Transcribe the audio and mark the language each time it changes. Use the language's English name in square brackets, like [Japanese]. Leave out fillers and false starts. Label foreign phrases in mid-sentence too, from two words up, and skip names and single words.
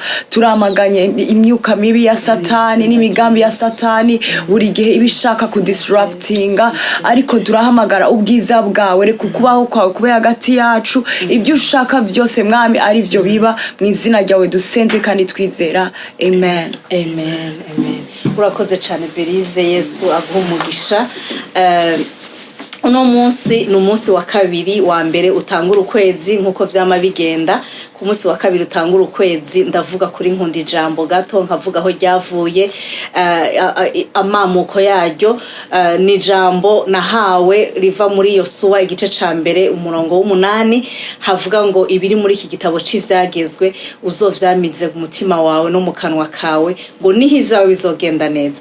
[Rundi] Turamaganye imyuka mibi ya Satani n'imigambi ya Satani buri gihe ibishaka kudisruptinga, ariko turahamagara ubwiza bwawe, reka kubaho kwawe kube hagati yacu, ibyo ushaka byose Mwami ari byo biba, mu izina ryawe dusenze kandi twizera. Amen. Amen. Amen. Urakoze cyane Belize, Yesu aguha umugisha. Uno munsi ni umunsi wa kabiri, wa mbere utangura ukwezi nkuko vyama bigenda. Ku munsi wa kabiri utangura ukwezi ndavuga kuri Nkund'Ijambo gato, nkavuga aho ryavuye, amamuko yaryo. Ni ijambo nahawe riva muri Yosuwa igice ca mbere umurongo w'8, havuga ngo ibiri muri iki gitabo c'ivyagezwe uzovyamize mu mutima wawe no mu kanwa kawe, ngo niho ivyawe bizogenda neza.